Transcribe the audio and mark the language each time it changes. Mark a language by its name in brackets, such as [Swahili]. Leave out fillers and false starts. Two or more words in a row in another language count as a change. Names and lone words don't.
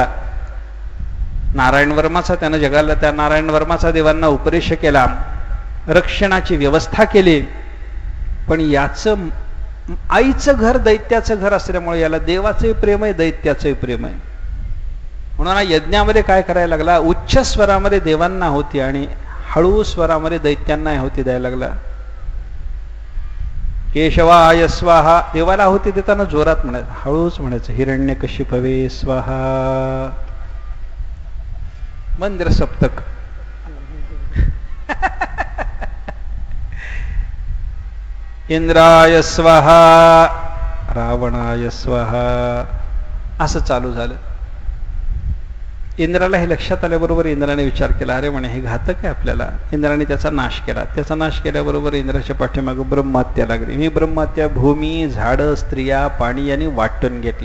[Marathi] नारायण वर्माचा त्यानं जगाला, त्या नारायण वर्माचा देवांना उपदेश केला, रक्षणाची व्यवस्था केली. पण याचं आईचं घर दैत्याचं घर असल्यामुळे याला देवाचंही प्रेम आहे, दैत्याचंही प्रेम आहे. म्हणून यज्ञामध्ये काय करायला लागला, उच्च स्वरामध्ये देवांना होती आणि हळू स्वरामध्ये दैत्यांना होती द्यायला लागला. [Sanskrit] केशवाय स्वाहा. [Marathi] देवाला होती देताना जोरात म्हणायचं, हळूच म्हणायचं. [Sanskrit] हिरण्यकशिपवे स्वाहा. मंदिर सप्तक. इंद्राय स्वाहा, रावणाय स्वाहा, [Marathi] असं चालू झालं. इंद्राला हे लक्षात आल्याबरोबर इंद्राने विचार केला, अरे म्हणे हे घातक आहे आपल्याला. इंद्राने त्याचा नाश केला. त्याचा नाश केल्याबरोबर इंद्राच्या पाठीमागं ब्रह्महत्या लागली. ही ब्रह्महत्या भूमी, झाडं, स्त्रिया, पाणी यांनी वाटून घेतली.